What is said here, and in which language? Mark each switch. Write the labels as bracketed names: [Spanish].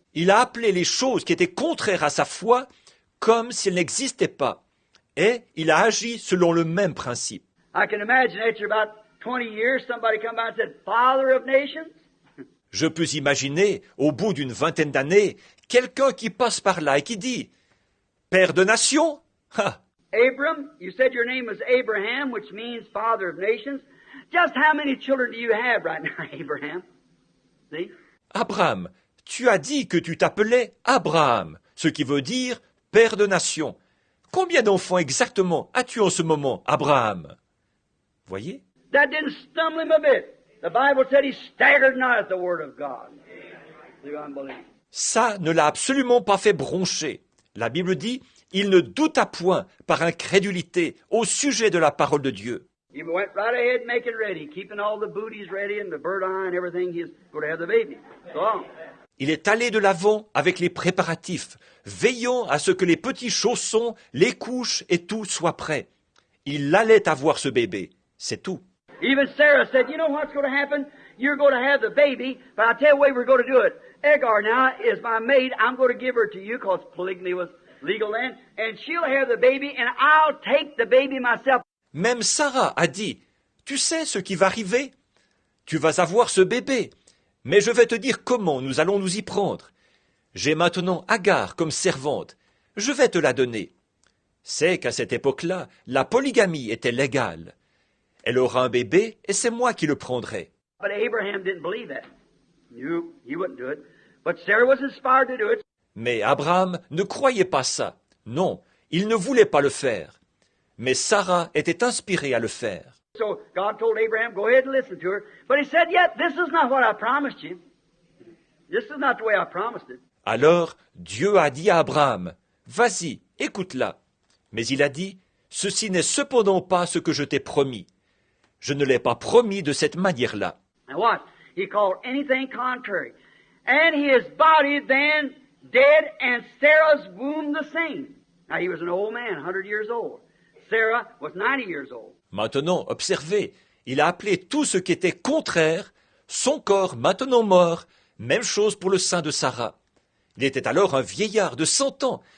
[French] Il a appelé les choses qui étaient contraires à sa foi comme si elles n'existaient pas. Et il a agi selon le même principe. [English] I can imagine after about 20 years, somebody come by and said, Father of nations. [French] Je peux imaginer, au bout d'une vingtaine d'années, quelqu'un qui passe par là et qui dit « Père de nation ?» [English] Abram, you said your name was Abraham, which means father of nations. Just how many children do you have right now, Abraham? See? [French] Abraham, tu as dit que tu t'appelais Abraham, ce qui veut dire « Père de nation ». Combien d'enfants exactement as-tu en ce moment, Abraham? Voyez? [English] That didn't stumble him a bit. The Bible said he staggered not at the word of God. Through unbelief. [French] Ça ne l'a absolument pas fait broncher. La Bible dit « Il ne douta point par incrédulité au sujet de la parole de Dieu ». [English] He went right ahead making ready, keeping all the booties ready and the bird eye and everything. He's going to have the baby. Go on. [French] Il est allé de l'avant avec les préparatifs, veillant à ce que les petits chaussons, les couches et tout soient prêts. Il allait avoir ce bébé, c'est tout. [English] Even Sarah said, you know what's going to happen? You're going to have the baby, but I'll tell you the way we're going to do it. Hagar now is my maid. I'm going to give her to you because polygamy was legal then. And she'll have the baby and I'll take the baby myself. [French] Même Sarah a dit, tu sais ce qui va arriver? Tu vas avoir ce bébé, mais je vais te dire comment nous allons nous y prendre. J'ai maintenant Agar comme servante, je vais te la donner. C'est qu'à cette époque-là, la polygamie était légale. Elle aura un bébé et c'est moi qui le prendrai. [English] But Abraham didn't believe that. He wouldn't do it. But Sarah was inspired to do it. [French] Mais Abraham ne croyait pas ça. Non, il ne voulait pas le faire. Mais Sarah était inspirée à le faire. [English] So God told Abraham, go ahead and listen to her. But he said, yet, this is not what I promised you. This is not the way I promised it. [French] Alors Dieu a dit à Abraham, vas-y, écoute-la. Mais il a dit, ceci n'est cependant pas ce que je t'ai promis. Je ne l'ai pas promis de cette manière-là. [English] Now what? He called anything contrary. And his body then dead and Sarah's womb the same. Now he was an old man, 100 years old. Sarah was 90 years old. [French] Maintenant, observez, il a appelé tout ce qui était contraire, son corps maintenant mort, même chose pour le sein de Sarah. Il était alors un vieillard de 100 ans.